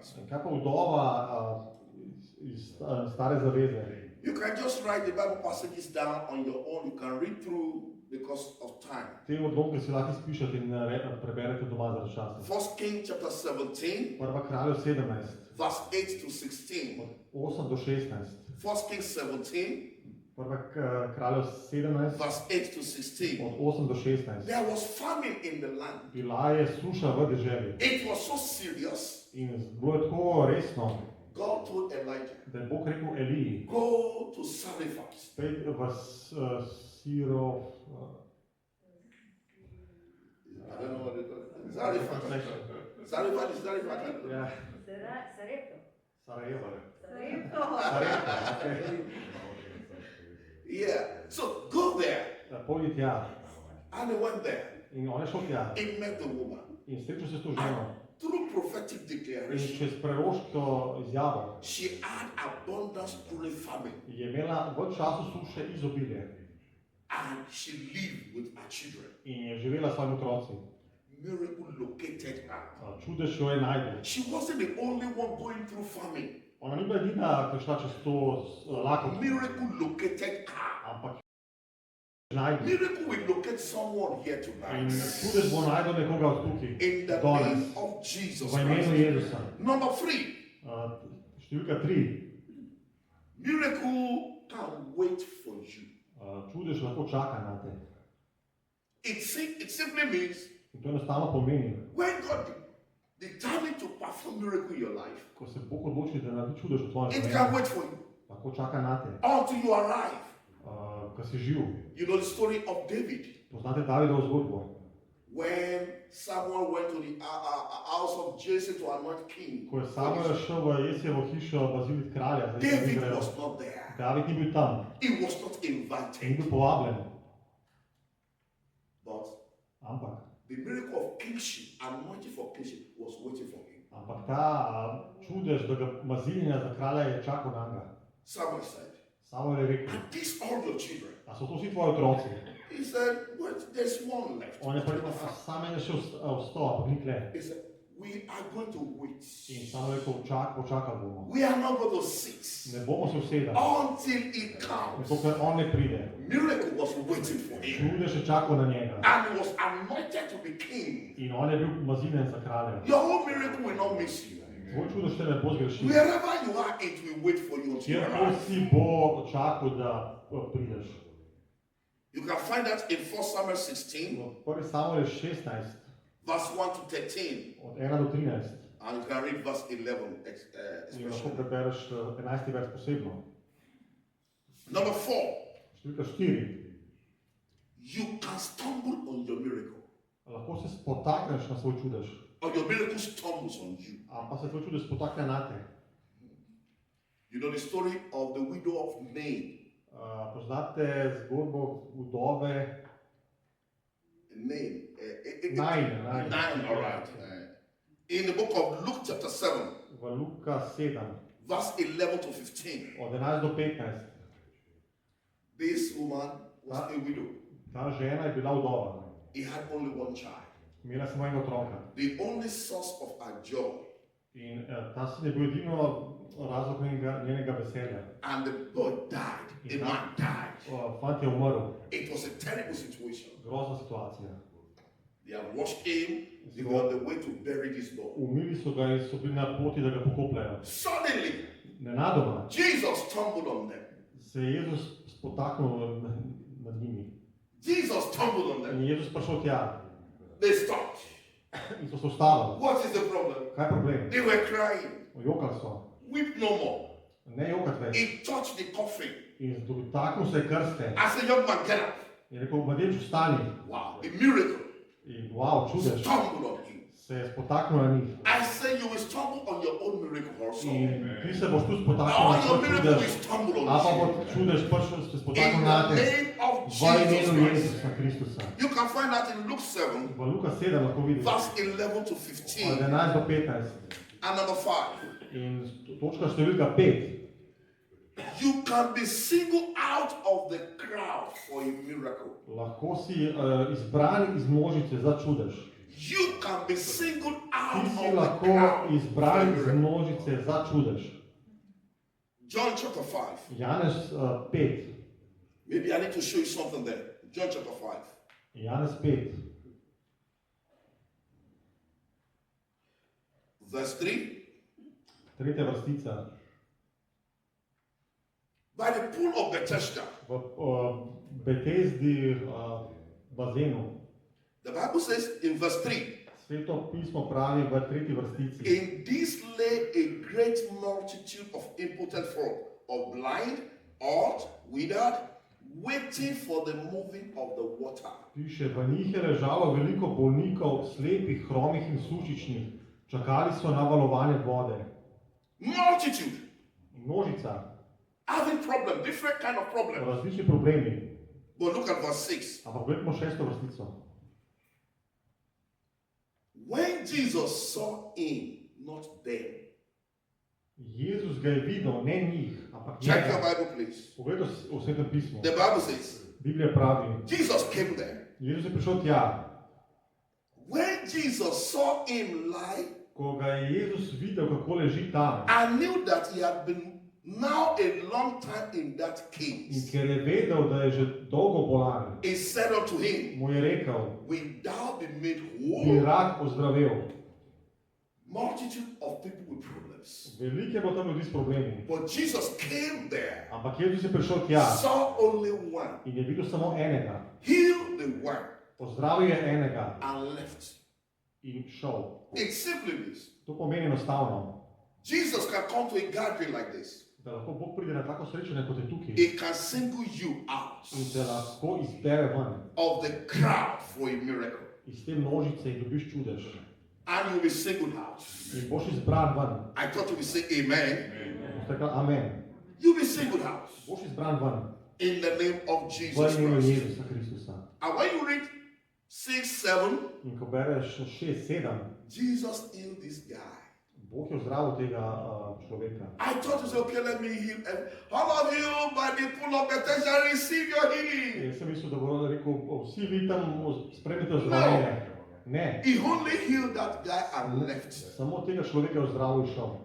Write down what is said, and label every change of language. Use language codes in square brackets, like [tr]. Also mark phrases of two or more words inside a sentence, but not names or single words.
[sl] Kaj pa vdova iz Stare zaveze? [en] You can just write the Bible passages down on your own. You can read through because of time. [sl] Te odlomke si lahko izpišete in preberete doma za časa. [en] 1 Kings chapter 17. [sl] Prva Kraljev 17. [en] Verse 8 to 16. [sl] Od 8 do 16. [en] 1 Kings 17. [sl] Prva Kraljev 17. [en] Verse 8 to 16. [sl] Od 8 do 16. [en] There was famine in the land. [sl] Bila je suša v deželi. [en] It was so serious. [sl] In bilo je tako resno. [en] God told Elijah. [sl] Da je Bog rekel Eliji. [en] Go to Zarephath. [sl] Spet v Sirov. [en] I don't know what it is. Zarephath. Zarephath is Zarephath. Yeah. Sarajevo. Yeah. So go there. [sl] Pojdi tja. [en] And he went there. [sl] In on je šel tja. [en] He met the woman. [sl] In srečal se s to ženo. [en] Through prophetic [sl] In [en] declaration. [sl] čez proroško izjavo. [en] She had abundance during famine. [sl] Je imela v času suše izobilje. [en] And she lived with her children. [sl] In je živela s svojimi otroci. [en] Miracle located her. [sl] Čudež jo je našel. [en] She wasn't the only one going through famine. [sl] Ona ni bila edina, ki je šla čez to lakoto. [en] Miracle located her. [sl] Ampak našel. [en] Miracle will locate someone here [sl] In [en] tonight. [sl] čudež bo našel nekoga od tukaj. [en] In the name of Jesus [sl] V imenu [en] Christ. [sl] Jezusa. [en] Number 3. [sl] Številka 3. [en] Miracle can wait for you. [sl] Čudež lahko čaka na te. [en] It simply means [sl] In to enostavno pomeni, [en] when God determined to perform miracle in your life, [sl] ko se Bog odloči, da naredi čudež v tvojem [en] it can [sl] življenju, [en] wait for you [sl] lahko čaka na te, [en] until you arrive. [sl] ko si živ. [en] You know the story of David. [sl] Poznate Davidovo zgodbo? [en] When Samuel went to the house of Jesse to anoint king, [sl] Ko je Samuel šel v Jesjevo hišo baziliti kralja, za [en] David [sl] Izrael, [en] was not there. [sl] David ni bil tam, [en] He was not [sl] ni [en] invited. [sl] bil povabljen. [en] But [sl] Ampak, [en] the miracle of kingship, anointing for kingship, was waiting for him. [sl] ampak ta čudež, da ga maziljenja za kralja je čakal na njega. [en] Samuel said, [sl] Samuel je rekel, [en] "Are these all your children?" [sl] a so to vsi tvoji otroci? [en] He said, "Wait, there's one left." [sl] On je pa rekel, sam je še vstal, ampak ni tle. [en] He said, "We are going to wait. [sl] In Samuel je rekel, počakali bomo. [en] We are not going to sit [sl] Ne bomo se usedali, [en] until he comes." [sl] dokler on ne pride. [en] Miracle was waiting for him. [sl] Čudež je čakal na njega. [en] And he was anointed to be king. [sl] In on je bil maziljen za kralja. [en] Your whole miracle will not miss you. [sl] Tvoj čudež te ne bo zgrešil. [en] Wherever you are, it will wait for you until you [sl] Kjer [en] arrive. [sl] si bo čakal, da prideš. [en] You can find that in 1 Samuel 16, [sl] Prvi Samuel je 16, [en] verse 1 to 13. [sl] od 1 do 13. [en] And you can read verse 11 [sl] In lahko [en] especially. [sl] prebereš 11. vers posebno. [en] Number 4. [sl] Številka 4. [en] You can stumble on your miracle. [sl] Lahko se spotakneš na svoj čudež. [en] Or your miracle stumbles on you. [sl] Ali pa se tvoj čudež spotakne na te. [en] You know the story of the widow of Nain. [sl] Poznate zgodbo vdove [en] Nain. [sl] Nain, [en] all right. In the book of Luke chapter 7. [sl] V Luka 7. [en] Verse 11 to 15. [sl] Od 11 do 15. [en] This woman was a widow. [sl] Ta žena je bila vdova. [en] He had only one child. [sl] Imela samo enega otroka. [en] The only source of her joy. [sl] In ta sin je bil edino razlog njenega veselja. [en] And the boy died. The man died. [sl] Fant je umrl. [en] It was a terrible situation. [sl] Grozna situacija. [en] They have washed him. They were on the way to bury this boy. [sl] Umili so ga in so bili na poti, da ga pokopljajo. [en] Suddenly, [sl] Nenadoma [en] Jesus stumbled on them. [sl] se je Jezus spotaknil nad njimi. [en] Jesus stumbled on them. [sl] In je Jezus prišel tja. [en] They stopped. [sl] In so se ustavili. [en] What is the problem? [sl] Kaj je problem? [en] They were crying. [sl] Jokali so. [en] Weep no more. [sl] Ne jokati več. [en] He touched the coffin. [sl] In dotaknil se je krste. [en] I said, young man, get up. [sl] In rekel, mladenč, vstani. [en] Wow, a miracle. [sl] In wow, čudež. [en] Stumbled on him. [sl] Se je spotaknil na njih. [en] I say you will stumble on your own miracle also. [sl] In ti se boš tu spotaknil [en] Now [sl] na [en] your [sl] svoj [en] miracle [sl] čudež. [en] will stumble on [sl] A pa bo [en] you. [sl] čudež prišel se spotaknil [en] In [sl] na [en] the [sl] te. [en] name of [sl] V [en] Jesus [sl] imenu [en] Christ. [sl] Jezusa Kristusa. [en] You can find that in Luke 7, [sl] V Luka 7 lahko vidiš. [en] verse 11 to [sl] Od [en] 15. [sl] 11 do 15. [en] And number 5. [sl] In točka številka 5. [en] You can be singled out of the crowd for a miracle. [sl] Lahko si izbran iz množice za čudež. [en] You can be singled out [sl] Ti si [en] of the [sl] lahko [en] crowd [sl] izbran [en] for a [sl] iz [en] miracle. [sl] množice za čudež. [en] John chapter 5. [sl] Janez 5. [en] Maybe I need to show you something there. John chapter 5. [sl] Janez 5. [en] Verse 3. [sl] Tretja vrstica. [en] By the pool of Bethesda. [sl] V Betesdi bazenu. [en] The Bible says in verse 3. [sl] Sveto pismo pravi v tretji vrstici. [en] In this lay a great multitude of impotent folk, of blind, old, withered, waiting for the moving of the water. [sl] Piše, v njih je ležalo veliko bolnikov, slepih, hromih in sušičnih. Čakali so na valovanje vode. [en] Multitude. [sl] Množica. [en] Having problem, different kind of problem. [sl] Različni problemi. [en] But look at verse 6. [sl] Ampak gledamo šesto vrstico. [en] When Jesus saw him, not them. [sl] Jezus ga je videl, ne njih, ampak [en] Check your [sl] njega. [en] Bible, please. [sl] Poglejte v svetem pismu. [en] The Bible says, [sl] Biblija pravi, [en] Jesus came there. [sl] Jezus je prišel tja. [en] When Jesus saw him lie, [sl] Ko ga je Jezus videl, kako leži tam, [en] I knew that he had been now a long time in that [sl] in [en] case. [sl] ker je vedel, da je že dolgo bolan, [en] He said unto him, [sl] mu je rekel, [en] will thou be made [sl] bi [en] whole? [sl] rad ozdravel. [en] Multitude of people with problems. [sl] Veliko je bilo tam ljudi s problemi. [en] But Jesus came there, [sl] Ampak Jezus je prišel tja [en] saw only one, [sl] in je videl samo enega. [en] healed the one, [sl] Pozdravil je enega [en] and left. [sl] in šel. [en] It simply means [sl] To pomeni enostavno, [en] Jesus can come to a gathering like this. [sl] da lahko Bog pride na tako srečanje, kot je tukaj, [en] He can single you out [sl] in te lahko izbere ven [en] of the crowd for a miracle. [sl] iz te množice in dobiš čudež. [en] And you'll be singled out. [sl] In boš izbran ven. [en] I thought you would say amen. [sl] Boš rekel amen. [en] You'll be singled out [sl] Boš izbran ven. [en] in the name of [sl] V [en] Jesus [sl] imenu [en] Christ. [sl] Jezusa Kristusa. [en] And when you read 6, 7, [sl] In ko bereš 6, 7, [en] Jesus healed this guy. [sl] Bog je ozdravil tega človeka. [en] I thought you said, okay, let me heal. All of you by the pool of Bethesda receive your healing. [sl] Jaz sem mislil, da bo rekel, vsi vi tam spremite ozdravljenje. Ne. [en] He only healed that guy and left. [sl] Samo tega človeka je ozdravil in šel.